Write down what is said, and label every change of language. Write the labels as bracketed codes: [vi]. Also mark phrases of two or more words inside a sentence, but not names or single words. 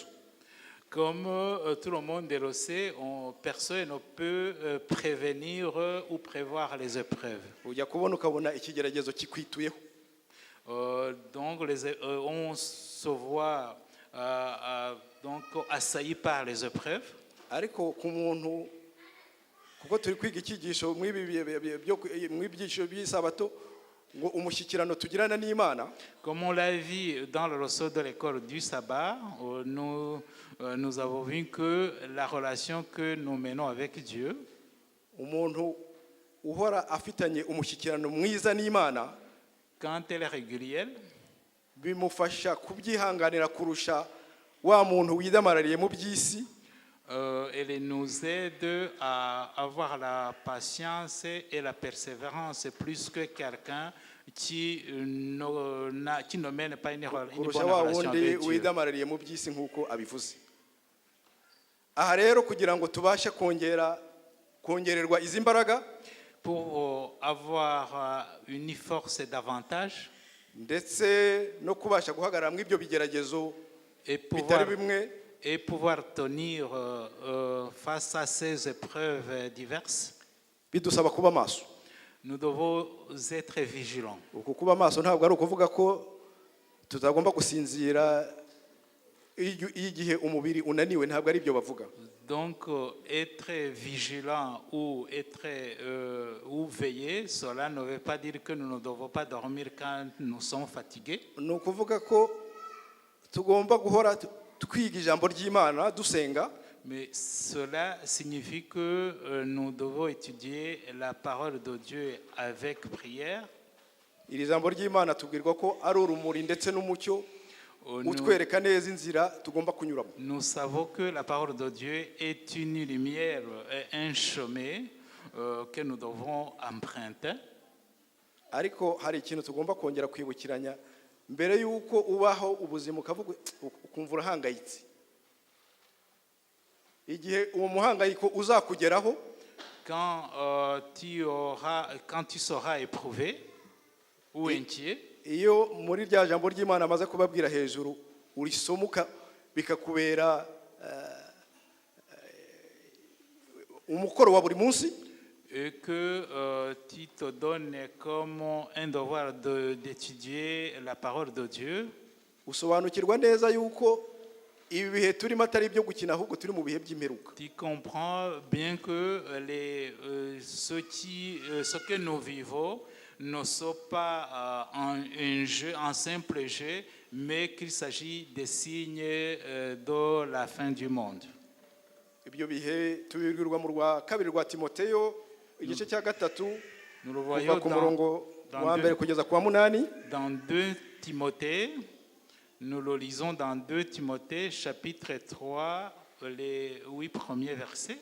[fr] Comme tout le monde le sait, personne ne peut prévenir ou prévoir les épreuves. [rw] Ujya kubona ukabona ikigeragezo kikwituyeho. [fr] Donc on se voit donc assailli par les épreuves. [rw] Ariko ku muntu kuko turi kwiga icyigisho mw'ibyisho by'isabato ngo umushyikirano tugirana n'Imana. [fr] Comme on l'a vu dans le leçon de l'école du sabbat, nous avons vu que la relation que nous menons avec Dieu, [rw] Umuntu uhora afitanye umushyikirano mwiza n'Imana, [fr] quand elle est régulière, [rw] bimufasha kubyihanganira kurusha wa muntu widamarariye mu by'isi. [fr] elle nous aide à avoir la patience et la persévérance plus que quelqu'un qui ne mène pas une bonne [rw] kurusha wa relation wundi [fr] avec Dieu. [rw] widamarariye mu by'isi nk'uko abivuze. Aha rero kugira ngo tubashe kongererwa izi mbaraga [fr] Pour avoir une force davantage [rw] ndetse no kubasha guhagarara mu ibyo bigeragezo et bitari bimwe, [fr] pouvoir tenir face à ces épreuves diverses, [rw] bidusaba kuba maso. [fr] nous devons être vigilants. [rw] Uku kuba maso ntabwo ari ukuvuga ko tutagomba gusinzira igihe umubiri unaniwe, ntabwo ari ibyo bavuga. [fr] Donc, être vigilant ou veiller, cela ne veut pas dire que nous ne devons pas dormir quand nous sommes fatigués. [rw] Ni ukuvuga ko tugomba guhora twiga ijambo ry'Imana dusenga, [fr] Mais cela signifie que nous devons étudier la parole de Dieu avec prière. [rw] iri jambo ry'Imana tubwirwa ko ari urumuri ndetse n'umucyo utwereka neza inzira tugomba kunyuramo. [fr] Nous savons que la parole de Dieu est une lumière et un chemin que nous devons emprunter. [rw] Ariko hari ikintu tugomba kongera kwibukiranya mbere y'uko ubaho ubuzima ukumva urahangayitse. Igihe uwo muhangayiko uzakugeraho, [fr] Quand tu seras éprouvé ou inquiet, [rw] iyo muri rya jambo ry'Imana amaze kubabwira hejuru urisomuka bikakubera umukoro wa buri munsi, [fr] et que tu te donnes comme un devoir d'étudier la parole de Dieu, [rw] usobanukirwa neza yuko ibi bihe turimo atari ibyo gukina ahubwo turi mu bihe by'imperuka. [fr] tu comprends bien que ce que nous vivons ne sont pas un jeu, un simple jeu, mais qu'il s'agit des signes de la fin du monde. [rw] Ibyo bihe tubibwirwa mu rwa kabiri rwa Timoteyo igice cya gatatu [fr] Nous le [rw] kuva voyons ku murongo wa mbere kugeza ku wa munani. [fr] dans 2 Timothée, nous le lisons dans 2 Timothée chapitre 3, les 8 premiers versets.